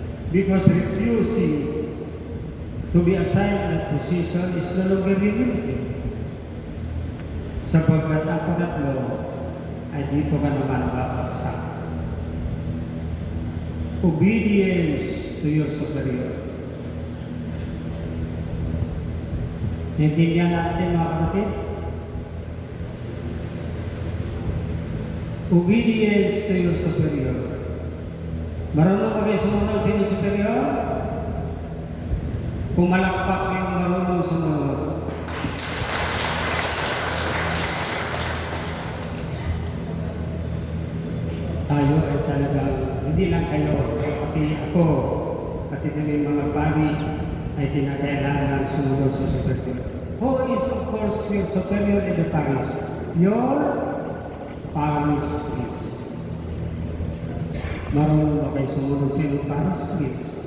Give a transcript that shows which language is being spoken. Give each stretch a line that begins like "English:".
English: Because refusing to be assigned that position is no longer humility.
Filipino: Sapagkat ang pangatlo ay dito ka naman babagsak.
English: Obedience to your superior.
Filipino: Naintindihan natin mga kapatid?
English: Obedience to your superior.
Filipino: Marunong ba kayo sumunod sa inyong superior? Kung malakpak mo yung marunong sumunod. Tayo ay talagang, hindi lang kayo, pati ako, pati yung mga pari, ay tinakailangan sumunod sa superior.
English: Who is of course your superior in the parish? Your parish priest.
Filipino: Marunong ba kayo sumunod sa inyong parish priest?